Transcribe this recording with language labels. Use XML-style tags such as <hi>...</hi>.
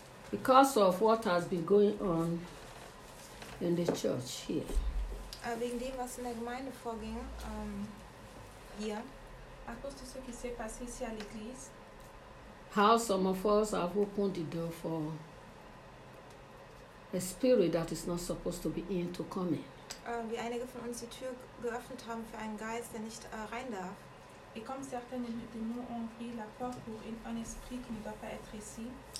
<en>Because of what has been going on in the church here.</en> <de>Wegen dem, was in der Gemeinde vorging, hier.</de> <fr>À cause de ce qui s'est passé ici à l'église.</fr> <en>How some of us have opened the door for a spirit that is not supposed to be in to come in.</en> <de>Wie einige von uns die Tür geöffnet haben für einen Geist, der nicht rein darf.</de> <fr>Et comme certains de nous ont ouvert la porte pour un esprit qui ne doit pas être ici.</fr>